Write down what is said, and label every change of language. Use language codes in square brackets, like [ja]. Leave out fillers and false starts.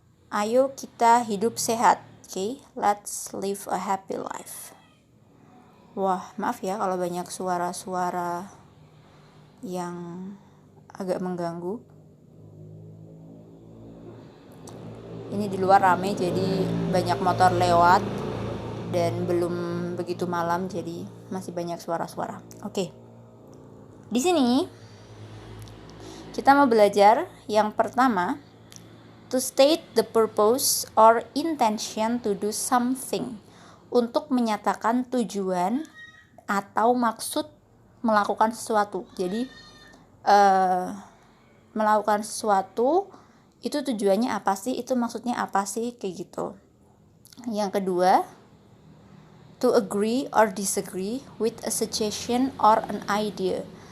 [id] Ayo kita hidup sehat. [en] Oke, let's live a happy life. [id] Wah, maaf ya kalau banyak suara-suara yang agak mengganggu. Ini di luar rame, jadi banyak motor lewat dan belum begitu malam, jadi masih banyak suara-suara. Oke. Di sini kita mau belajar yang pertama, [en] to state the purpose or intention to do something. [id] Untuk menyatakan tujuan atau maksud melakukan sesuatu. Jadi melakukan sesuatu itu tujuannya apa sih, itu maksudnya apa sih, kayak gitu. Yang kedua, [en] to agree or disagree with a suggestion or an idea.